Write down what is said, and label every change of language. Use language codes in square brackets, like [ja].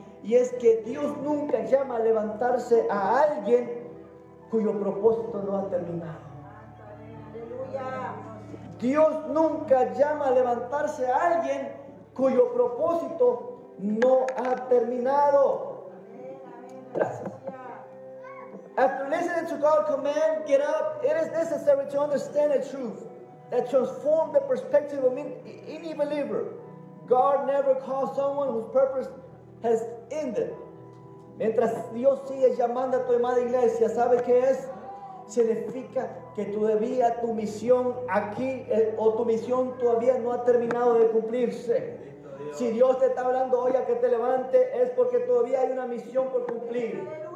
[es] Y es que Dios nunca llama a levantarse a alguien cuyo propósito no ha terminado. Aleluya. Dios nunca llama a levantarse a alguien cuyo propósito no ha terminado. Gracias. [en] After listening to God's command, get up, it is necessary to understand the truth that transforms the perspective of any believer. God never calls someone whose purpose has ended. [es] Mientras Dios sigue llamando a tu amada iglesia, ¿sabe qué es? Significa que todavía tu misión aquí o tu misión todavía no ha terminado de cumplirse. Si Dios te está hablando hoy a que te levante, es porque todavía hay una misión por cumplir.